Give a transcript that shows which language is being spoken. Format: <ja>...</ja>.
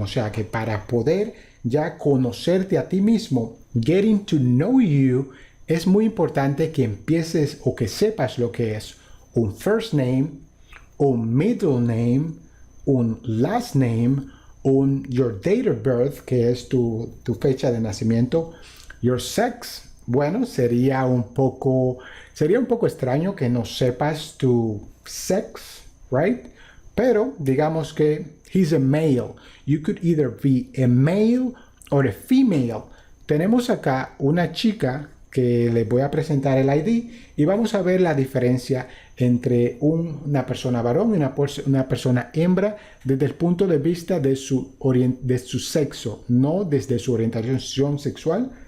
<es>O sea que para poder ya conocerte a ti mismo, getting to know you, es muy importante que empieces o que sepas lo que es un first name, un middle name, un last name, your date of birth, que es tu fecha de nacimiento, your sex. Bueno, sería un poco extraño que no sepas tu sex, right? Pero digamos que he's a male.</es> <en>You could either be a male or a female.</en> <es>Tenemos acá una chica que les voy a presentar el ID y vamos a ver la diferencia entre una persona varón y una persona hembra desde el punto de vista de su sexo, no desde su orientación sexual.</es>